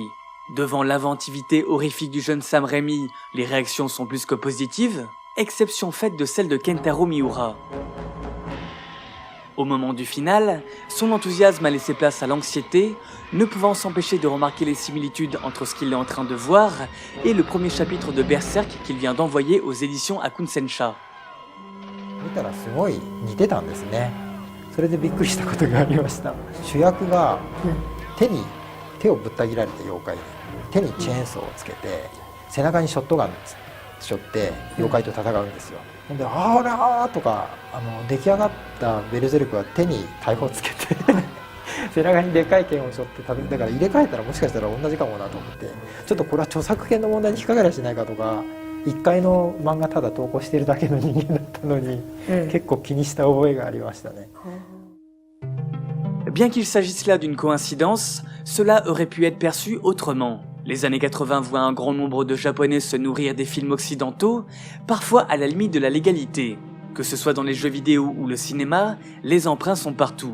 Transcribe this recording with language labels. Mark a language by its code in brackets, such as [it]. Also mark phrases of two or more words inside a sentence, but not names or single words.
[fr] Devant l'inventivité horrifique du jeune Sam Raimi, les réactions sont plus que positives, exception faite de celle de Kentaro Miura. Au moment du final, son enthousiasme a laissé place à l'anxiété, ne pouvant s'empêcher de remarquer les similitudes entre ce qu'il est en train de voir et le premier chapitre de Berserk qu'il vient d'envoyer aux éditions Akun-Sensha. [ja] 見たらすごい似てたんですね。それでびっくりしたことがありました。主役が手をぶった切られた妖怪で、手にチェーンソーをつけて背中にショットガン背負って妖怪と戦うんですよ。ほんで「あらー」とか出来上がったベルゼルクは手に大砲つけて背中にでかい剣を背負ってだから入れ替えたらもしかしたら同じかもなと思って、ちょっとこれは著作権の問題に引っかかりはしないかとか。1回の漫画ただ投稿してるだけの人間だったのに、結構気にした覚えがありましたね。 [fr] Bien qu'il s'agisse là d'une coïncidence, cela aurait pu être perçu autrement. Les années 80 voient un grand nombre de Japonais se nourrir des films occidentaux, parfois à la limite de la légalité. Que ce soit dans les jeux vidéo ou le cinéma, les emprunts sont partout.